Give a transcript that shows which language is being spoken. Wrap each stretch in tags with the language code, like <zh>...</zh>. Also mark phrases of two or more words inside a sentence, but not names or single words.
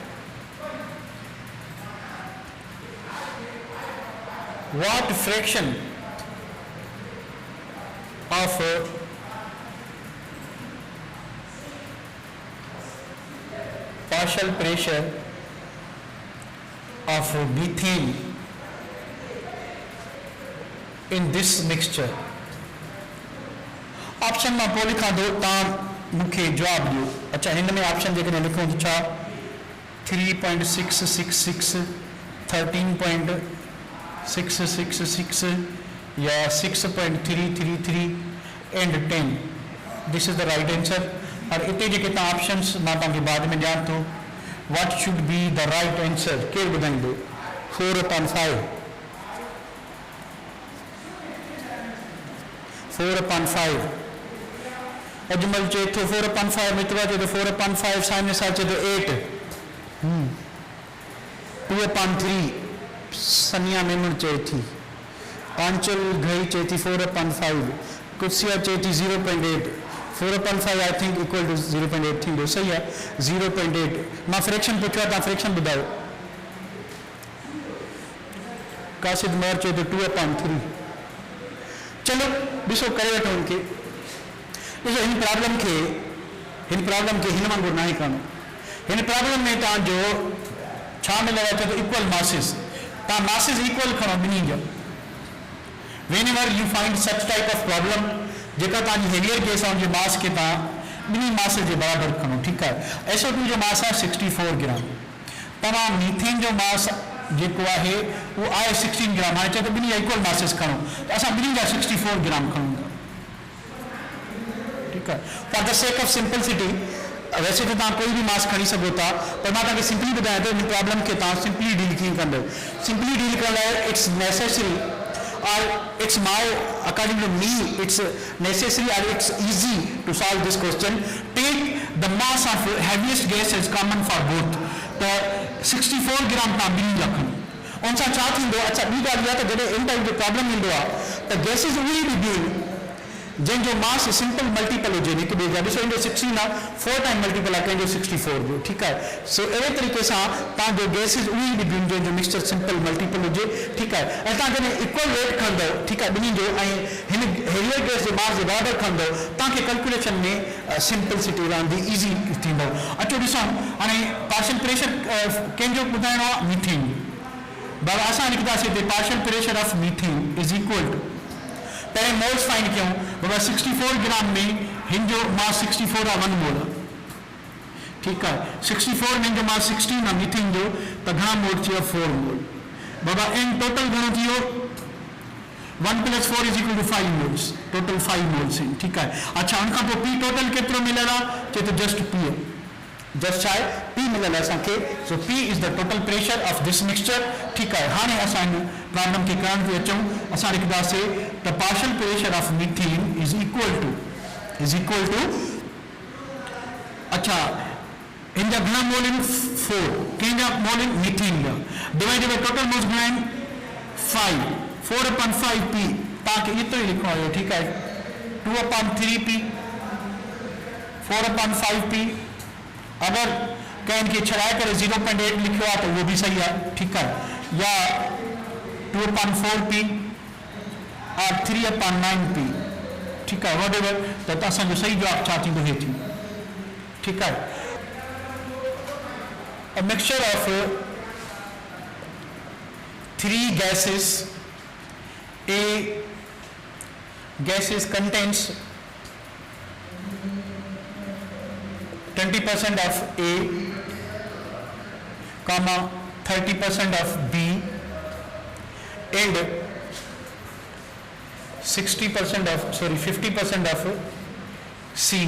<en>what fraction of partial pressure of methane in this mixture?</en> <sd>ऑप्शन में पोइ लिखा दो तव्हां मूंखे जवाब ॾियो। अच्छा हिन में ऑप्शन जेकॾहिं लिखूं त छा 3.666 13.666 या 6.333</sd> <en>and 10 this is the right answer.</en> <sd>और इतने जेके तव्हां ऑप्शंस मां तव्हांखे बाद में ॾियां थो</sd> <en>what should be the right answer</en> <sd>केरु ॿुधाईंदो? 4/5 4/5 अजमल चए थो 4/5 मित्रा चए थो 4/5 साइने सां चए थो 8 2/3 सनिया मेमन चए थी आंचल घई चए थी 4/5 कुसिया चए थी 0.8 4/5</sd> <en>I think equal to</en> <sd>0.8 थींदो</sd> <hi>सही है</hi> <sd>0.8 मां फ्रैक्शन पुछो तव्हां फ्रैक्शन ॿुधायो। कासिद मर चए थो 2/3 चलो ॾिसो करे वठो उनके ॾिसो हिन प्रॉब्लम खे हिन वांगुरु नाहे करणो। हिन प्रॉब्लम में तव्हांजो छा मिलियल आहे त इक्वल मासिस तव्हां मासिस इक्वल खणो ॿिन्ही जा</sd> <en>whenever you find such type of problem</en> <sd>जेका तव्हांजी हेवियर गैस आहे उनजे मास खे तव्हां ॿिन्ही मास जे बराबरि खणो ठीकु आहे। SO2 जो मास आहे 64 ग्राम तव्हां मीथेन जो मास जेको आहे उहो आहे 16 ग्राम हाणे चए थो ॿिन्ही जा इक्वल मासिस खणो त असां ॿिन्ही जा 64 ग्राम खणूं था ठीकु आहे।</sd> <en>for the sake of simplicity</en> <hi>वैसे तो</hi> <sd>तव्हां कोई भी मास खणी सघो था पर मां तव्हांखे सिंपली ॿुधायां थो हिन प्रॉब्लम खे तव्हां</sd> <en>simply deal</en> <sd>कीअं कंदो।</sd> <en>simply deal</en> <sd>करण लाइ</sd> <en>it's necessary or it's my according to me it's necessary or it's easy to solve this question. Take the mass of heaviest gas as common for both</en> <sd>तो 64 ग्राम तव्हां ॿिन्ही जा खणो उन सां छा थींदो। अच्छा ॿी ॻाल्हि इहा त जॾहिं इन टाइप जो प्रॉब्लम ईंदो आहे त गैसिस उहे ई ॿियूं जंहिंजो मास</sd> <en>simple multiple</en> <sd>हुजे हिकु ॿिए जा ॾिसो हिनजो 16 आहे 4</sd> <en>time multiple</en> <sd>आहे कंहिंजो 64 जो ठीकु आहे। सो अहिड़े तरीक़े सां तव्हांजो गैसिस उहे ई ॿियूं जंहिंजो मिक्सचर</sd> <en>simple multiple</en> <sd>हुजे ठीकु आहे। ऐं तव्हां जॾहिं</sd> <en>equal weight</en> <sd>खणंदव ठीकु आहे ॿिन्ही जो ऐं हिन हेवियर गैस जे मास जे बराबरि खणंदव तव्हांखे कैलकुलेशन में सिंपलिसिटी रहंदी ईज़ी थींदो। अचो ॾिसूं हाणे</sd> <en>partial pressure</en> <sd>कंहिंजो ॿुधाइणो आहे मीथेन बाबा असां लिखंदासीं हिते</sd> <en>partial pressure of methane is equal to</en> <sd>पहले मोल्स फाइंड कयूं बाबा 64 ग्राम में हिन जो मास 64 आहे 1 मोल ठीकु आहे 64 में हिन जो मास 16 आहे मीथेन जो त घणा मोल थी वियो 4 मोल बाबा</sd> <en>n total</en> <sd>घणो थी वियो 1 + 4 = 5</sd> <en>moles total</en> <sd>5 मोल्स आहिनि ठीकु आहे। अच्छा उनखां पोइ</sd> <en>P total</en> <sd>केतिरो मिलियल आहे चए त</sd> <en>just P just</en> <sd>छा आहे पी मिलियल आहे असांखे।</sd> <en>so P is the total pressure of this mixture</en> <sd>ठीकु आहे। हाणे असां हिन प्रॉब्लम खे करण ते अचूं असां लिखंदासीं</sd> <en>the partial pressure of methane is equal to</en> <sd>अच्छा हिन जा घणा मोल आहिनि 4 कंहिंजा मोल आहिनि मीथेन जा</sd> <en>divided by total moles</en> <sd>घणा आहिनि 5 4/5 पी तव्हांखे एतिरो ई लिखणो हुयो ठीकु आहे 2/3 पी 4/5 पी अगर कंहिं खे छॾाए करे 0.8 लिखियो आहे त उहो बि सही आहे ठीकु आहे या 2/4 पी और 3/9 पी ठीकु आहे वडेवर त असांजो सही जवाब छा थींदो हे थींदो ठीकु आहे।</sd> <en>a mixture of 3 gases A gases contains 20% of A, 30% of B, and 50% of C.</en>